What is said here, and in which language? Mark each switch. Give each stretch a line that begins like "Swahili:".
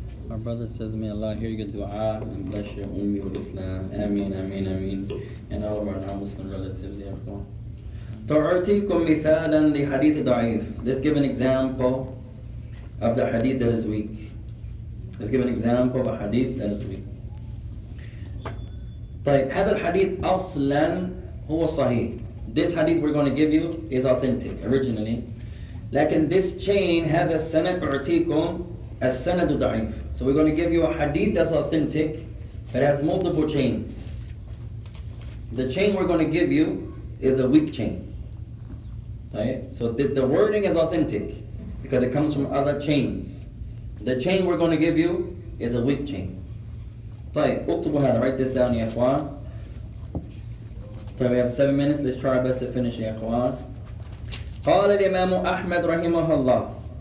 English: Our brother says, may Allah hear your dua and bless your ummi with Islam. Ameen, ameen, ameen. And all of our non-Muslim relatives,
Arabic: ya Allah. تعطيكم مثالا لحديث ضعيف.
English: Let's give an example of the hadith that is weak. Let's give an example of a hadith that is weak.
Arabic: طيب هذا الحديث أصلا هو صحيح.
English: This hadith we're going to give you is authentic originally.
Arabic: لكن
English: this chain
Arabic: هذا السند تعطيكم السند ضعيف.
English: So we're going to give you a hadith that's authentic but has multiple chains. The chain we're going to give you is a weak chain. Right? So the wording is authentic because it comes from other chains. The chain we're going to give you is a weak chain.
Arabic: طيب اكتبوا هذا.
English: Write this down
Arabic: يا إخوان. طيب
English: we have 7 minutes. Let's try our best to finish
Arabic: يا إخوان. قال الإمام أحمد رحمه الله.